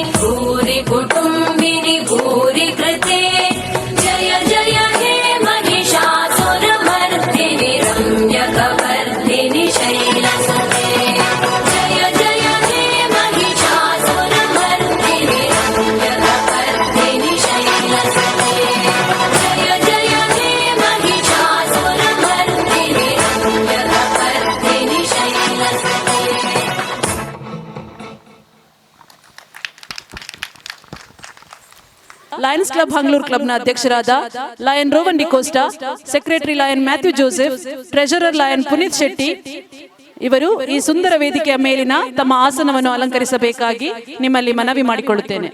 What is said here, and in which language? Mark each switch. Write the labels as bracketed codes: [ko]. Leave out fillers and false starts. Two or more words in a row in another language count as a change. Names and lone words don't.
[sa] भूरि कुटुम्बिनि भूरि कृते जय जय हे महिषासुरमर्दिनि रम्यकपर्दिनि शैलसुते जय जय हे महिषासुरमर्दिनि रम्यकपर्दिनि शैलसुते जय जय हे महिषासुरमर्दिनि रम्यकपर्दिनि शैलसुते. [kn] ಲಯನ್ಸ್ ಕ್ಲಬ್ ಹಂಗ್ಲೂರ್ ಕ್ಲಬ್ನ ಅಧ್ಯಕ್ಷರಾದ ಲಯನ್ ರೋವನ್ ಡಿಕೋಸ್ಟಾ, ಸೆಕ್ರೆಟರಿ ಲಯನ್ ಮ್ಯಾಥ್ಯೂ ಜೋಸೆಫ್, ಟ್ರೆಜರರ್ ಲಯನ್ ಪುನೀತ್ ಶೆಟ್ಟಿ ಇವರು ಈ ಸುಂದರ ವೇದಿಕೆಯ ಮೇಲಿನ ತಮ್ಮ ಆಸನವನ್ನು ಅಲಂಕರಿಸಬೇಕಾಗಿ ನಿಮ್ಮಲ್ಲಿ ಮನವಿ ಮಾಡಿಕೊಳ್ಳುತ್ತೇನೆ.